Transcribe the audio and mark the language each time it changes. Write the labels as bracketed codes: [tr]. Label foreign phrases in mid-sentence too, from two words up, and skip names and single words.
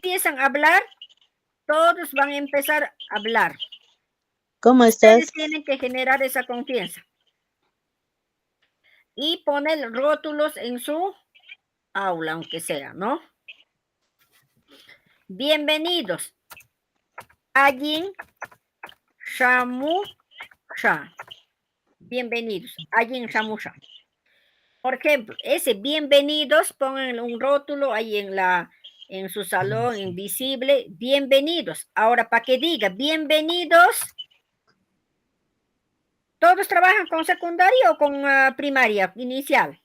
[es] empiezan a hablar, todos van a empezar a hablar. ¿Cómo Ustedes estás? tienen que generar esa confianza. Y poner rótulos en su aula, aunque sea, ¿no? Bienvenidos. [qu] Allin Shamusha. [es] Bienvenidos. [qu] Allin Shamusha. [es] Por ejemplo, ese bienvenidos, pongan un rótulo ahí en su salón, invisible. Bienvenidos. Ahora, para que diga bienvenidos, ¿todos trabajan con secundaria o con primaria, inicial?